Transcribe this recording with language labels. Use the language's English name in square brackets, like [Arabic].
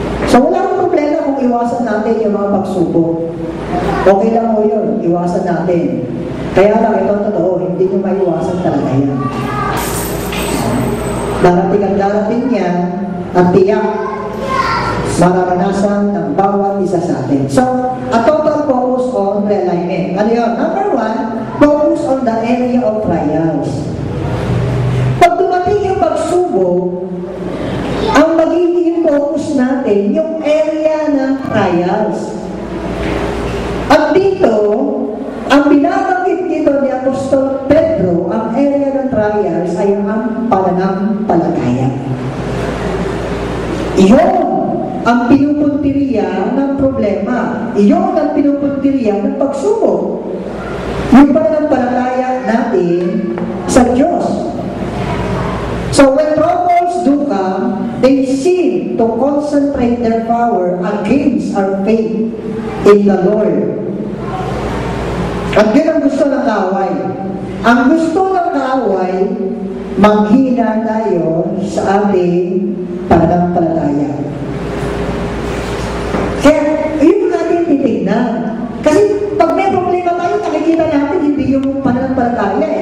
[Filipino] So, wala akong problema kung iwasan natin yung mga pagsubok. Okay lang mo yun, iwasan natin. Kaya lang, ito totoo, hindi nyo maiwasan talaga yan. Darating ang darating yan, at tiyak, mararanasan ng bawat isa sa atin. [English] So, a total focus on realignment. [Filipino] Ano yun? [English] Number 1, focus on the area of trials. [Filipino] Pag dumating yung pagsubok, ang magiging focus natin, yung area ng trials. At dito, ang binabanggit dito ni Apostol Pedro, ang area ng trials ay ang pananampalataya. Iyon ang pinupuntiriya ng problema. Iyon ang pinupuntiriya ng pagsubok. Yung pananampalataya natin sa Diyos. [English] So when troubles do come, they seem to concentrate their power against our faith in the Lord. [Filipino] At yun ang gusto ng kaaway? Ang gusto ng kaaway, manghina tayo sa ating pananampalataya. Kaya, yun natin titignan. Kasi pag may problema tayo, nakikita natin hindi yung pananampalataya eh.